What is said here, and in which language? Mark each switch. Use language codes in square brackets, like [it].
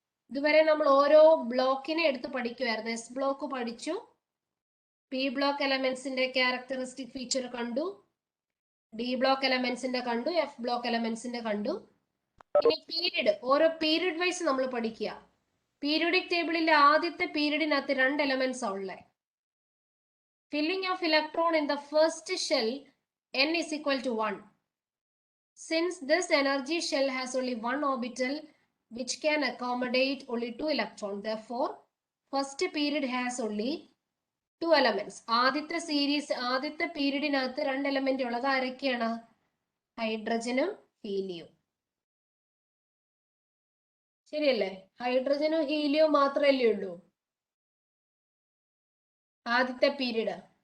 [ml] ഇതുവരെ നമ്മൾ ഓരോ ബ്ലോക്കിനെ എടുത്ത് പഠിക്കുമായിരുന്നു. എസ് ബ്ലോക്ക് പഠിച്ചു, പി ബ്ലോക്ക് എലമെന്റ്സിന്റെ ക്യാരക്ടറിസ്റ്റിക് ഫീച്ചർ കണ്ടു, ഡി ബ്ലോക്ക് എലമെന്റ്സിന്റെ കണ്ടു, എഫ് ബ്ലോക്ക് എലമെന്റ്സിന്റെ കണ്ടു. ഇനി പീരീഡ്, ഓരോ പീരീഡ് വൈസ് നമ്മൾ പഠിക്കുക. പീരിയോഡിക് ടേബിളിലെ ആദ്യത്തെ പീരീഡിനകത്ത് 2 എലമെന്റ്സ് ഉള്ളത്. [en] Filling of electron in the first shell n is equal to 1. Since this energy shell has only one orbital which can accommodate only 2 electrons, therefore first period has only 2 elements. [ml] ആദ്യത്തെ പീരീഡിനകത്ത് 2 element ഉള്ളത് ആരൊക്കെയാണ്? ഹൈഡ്രജനും ഹീലിയവും. ശരിയല്ലേ? ഹൈഡ്രജനും ഹീലിയവും മാത്രമല്ലേ ഉള്ളൂ ആദ്യത്തെ period.